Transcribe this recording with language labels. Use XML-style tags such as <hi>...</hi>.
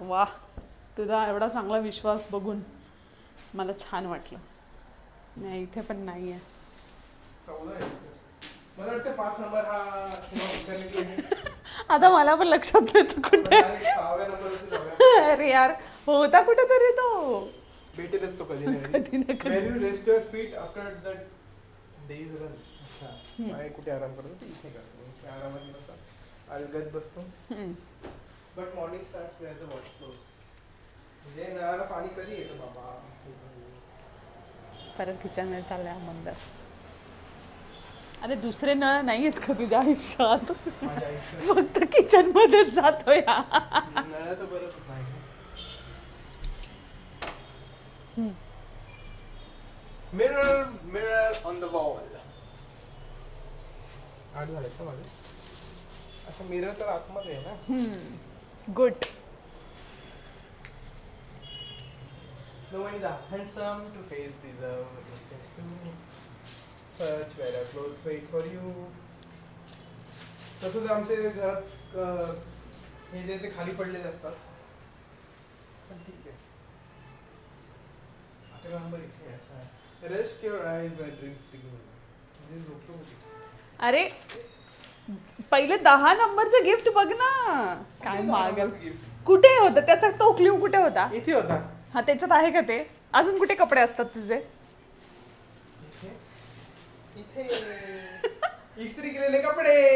<mr>वा, तुझा एवढा चांगला विश्वास बघून मला छान वाटलं. नाही इथे पण नाही आहे. 14 आहे. मला वाटतं 5 नंबर हा सिनेमा आहे. आता मला पण लक्षात नाही तो कुठे आहे. डायरेक्ट 6व्या नंबरवरती जाऊया. अरे यार, होता कुठेतरी तो. भेटेलच तो कधी ना कधी ना कधी.</mr> <en>Where you rest your feet after that day's run.</en> <mr>अच्छा. पाय कुठे आराम करतो ते इथे करतो. इथे आरामात बसतो. अलगद बसतो.</mr> <en>But morning starts where the water flows.</en> <mr>म्हणजे नळाला पाणी कधी येतं बाबा? परत किचनमध्ये चाललाय मंद. अरे दुसरे नळ नाही आहेत का तुझ्या आयुष्यात? माझ्या आयुष्यात फक्त किचन मध्येच जातोय. नळा तर बरंच नाही.</mr> <en>Mirror, mirror on the wall.</en> <mr>8 झालेत का माझे? अच्छा, मिरर तर आतमध्ये आहे ना. Good.</mr> <en>No one is handsome to face deserve. Just to search where our clothes wait for you.</en> <mr>तसंच आमच्या घरात हे जे ते खाली पडलेले असतात. पण ठीक आहे. आता नंबर इथे आहे.</mr> <en>अच्छा. Rest your eyes where dreams begin.</en> <mr>म्हणजे झोपतो कुठे? अरे पहिले 10 नंबरचं गिफ्ट बघ ना. काय मागल. गिफ्ट कुठे होतं त्याचा तो क्ल्यू कुठे होता? इथे होता. हा त्याच्यात आहे का ते? अजून कुठे कपडे असतात तुझे? इथे इथे इस्त्री केलेले कपडे.</mr>